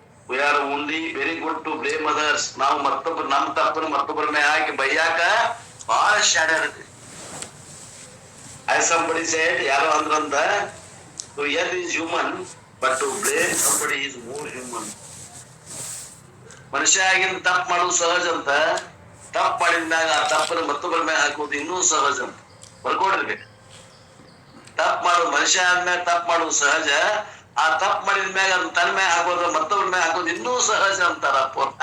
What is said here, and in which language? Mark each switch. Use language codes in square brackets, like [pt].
[en] we are only very good to blame others. [kn] ನಾವು ಮತ್ತೊಬ್ಬರು ನಮ್ಮ ತಪ್ಪನ್ನು ಮತ್ತೊಬ್ಬರ ಮೇಲೆ ಹಾಕಿ ಬೈಯಾಕ ಬಹಳ ಶಾಡ್ಯಾರದ್ರಿ. [en] as somebody said, [kn] ಯಾರೋ ಅಂದ್ರಂದ [en] to err is human but to blame somebody is more human. [kn] ಮನುಷ್ಯ ಆಗಿನ ತಪ್ಪು ಮಾಡೋದು ಸಹಜ ಅಂತ, ತಪ್ಪು ಮಾಡಿದ್ಮ್ಯಾಗ ಆ ತಪ್ಪನ್ನು ಮತ್ತೊಬ್ಬರ ಮೇಲೆ ಹಾಕೋದು ಇನ್ನೂ ಸಹಜ ಅಂತ ಬರ್ಕೊಡ್ರಿ. ತಪ್ಪು ಮಾಡೋದು ಮನುಷ್ಯ ಆದ್ಮೇಲೆ ತಪ್ಪು ಮಾಡೋದು ಸಹಜ, ಆ ತಪ್ಪು ಮಾಡಿದ್ಮ್ಯಾಗ ಅದನ್ನ ತನ್ನ ಮೇಲೆ ಹಾಕೋದು ಮತ್ತೊಬ್ಬರ ಮೇಲೆ ಹಾಕೋದು ಇನ್ನೂ ಸಹಜ ಅಂತಾರಪ್ಪ.